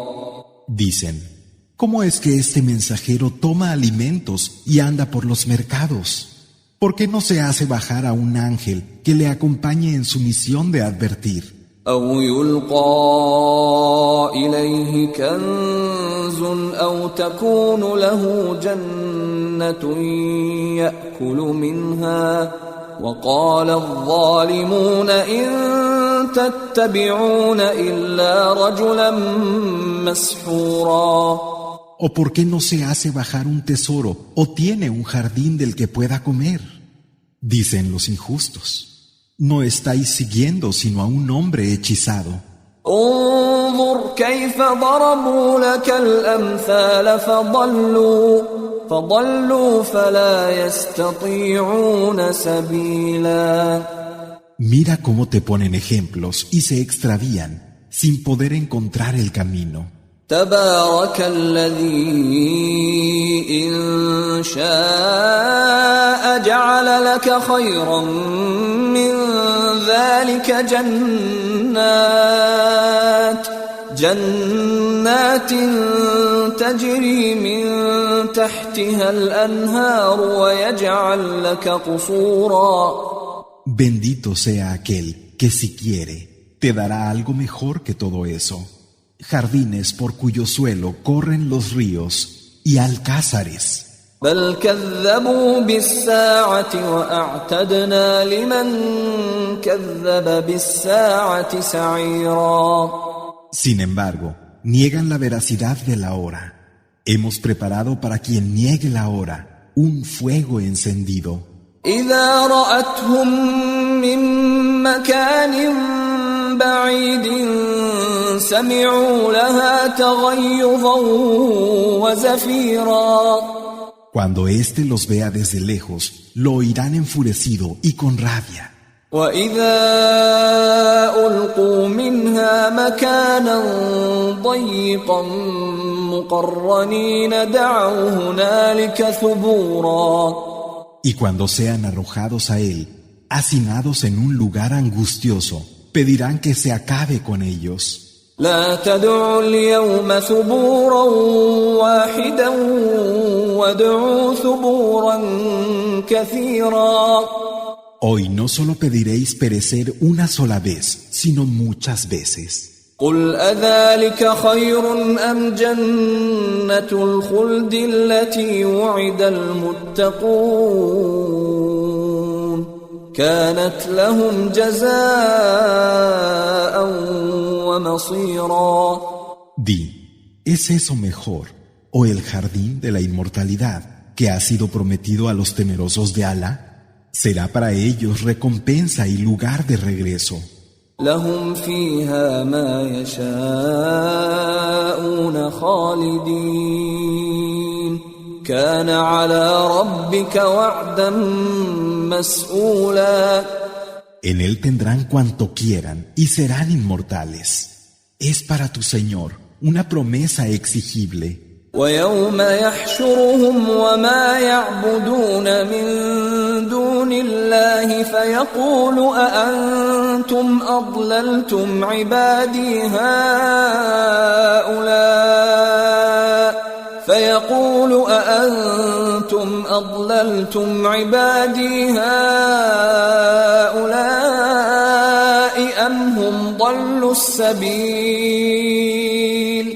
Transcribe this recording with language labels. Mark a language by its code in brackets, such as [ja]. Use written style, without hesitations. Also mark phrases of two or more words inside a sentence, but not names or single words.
[es] Dicen, ¿cómo es que este mensajero toma alimentos y anda por los mercados? ¿Por qué no se hace bajar a un ángel que le acompañe en su misión de advertir? [ar] أو يلقى إليه كنز أو تكون له جنة يأكل منها وقال الظالمون إن تتبعون إلا رجلا مسحورا. [es] ¿O por qué no se hace bajar un tesoro o tiene un jardín del que pueda comer? Dicen los injustos, no estáis siguiendo sino a un hombre hechizado. [ar] انظر كيف ضربوا لك الأمثال فضلوا فلا يستطيعون سبيلا. [es] Mira cómo te ponen ejemplos y se extravían sin poder encontrar el camino. [ar] تبارك الذي إن شاء جعل لك خيرا من ذلك جنات تجري من تحتها الأنهار ويجعل لك قصورا. [es] Bendito sea aquel que si quiere te dará algo mejor que todo eso. Jardines por cuyo suelo corren los ríos y alcázares. [ar] بل كذبوا بالساعة وأعتدنا لمن كذب بالساعة سعيرا. [es] Sin embargo, niegan la veracidad de la hora. Hemos preparado para quien niegue la hora un fuego encendido. [ar] إذا رأتهم من مكان بعيد سمعوا لها تغيظا وزفيرا. [es] Cuando éste los vea desde lejos, lo oirán enfurecido y con rabia. [ar] وَإِذَا أُلْقُوا مِنْهَا مَكَانًا ضَيِّقًا مُقَرَّنِينَ دَعَوْا هُنَالِكَ ثُبُورًا. [es] Y cuando sean arrojados a él, hacinados en un lugar angustioso, pedirán que se acabe con ellos. [ar] لا تدعوا اليوم ثبورا واحدا وادعوا ثبورا كثيرا. [es] Hoy no solo pediréis perecer una sola vez, sino muchas veces. [ar] قل أذلك خير أم جنة الخلد التي وعد المتقون كانت لهم جزاء ومصيرا. [es] Di, ¿es eso mejor o el jardín de la inmortalidad que ha sido prometido a los temerosos de Alá? Será para ellos recompensa y lugar de regreso. [ar] لهم فيها ما يشاءون خالدين كان على ربك وعدا مسئولا. [es] En él tendrán cuanto quieran y serán inmortales. Es para tu Señor una promesa exigible. [ar] ويوم يحشرهم وما يعبدون من دون الله فيقول أأنتم أضللتم عبادي هؤلاء أم هم ضلوا السبيل.